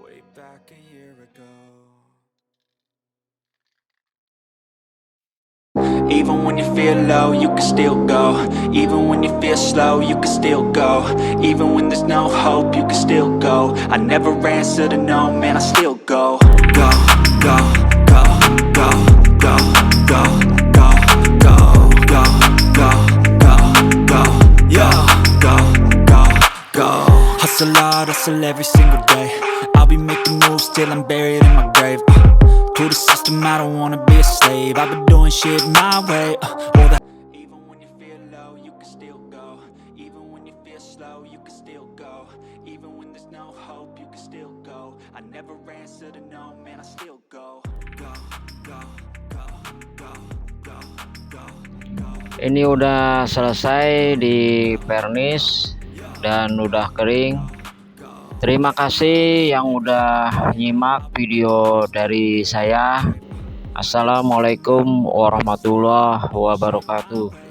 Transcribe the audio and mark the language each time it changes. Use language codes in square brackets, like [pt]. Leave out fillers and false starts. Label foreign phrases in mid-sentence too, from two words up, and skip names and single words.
[en] back a year ago. Even when you feel low, you can still go. Even when you feel slow, you can still go. Even when there's no hope, you can still go. I never answer to no, man, I still go. Go, go, go, go, go, go, go, go, go, go, go, go, yo, go, go, go. Hustle hard, hustle every single day. I'll be making moves till I'm buried in my grave. To the system, I don't wanna be a slave. I've been doing shit my way. Even when you feel low, you can still go. Even when you feel slow, you can still go. Even when there's no hope, you can still go. I never answer to no, man, I still go. Go, go, go, go, go, go, go. [id] Ini udah selesai di pernis dan udah kering. Terima kasih yang udah nyimak video dari saya. [ar] السلام عليكم ورحمة الله وبركاته.